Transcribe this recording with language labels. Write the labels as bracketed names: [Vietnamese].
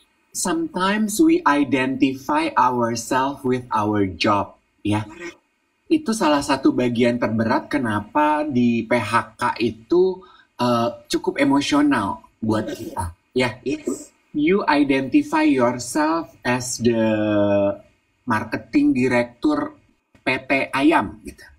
[English] Sometimes we identify ourselves with our job, ya. [Indonesian] itu salah satu bagian terberat kenapa di PHK itu cukup emosional buat kita. Ya, [English] Yes. you identify yourself as the marketing director PT Ayam [Indonesian] gitu.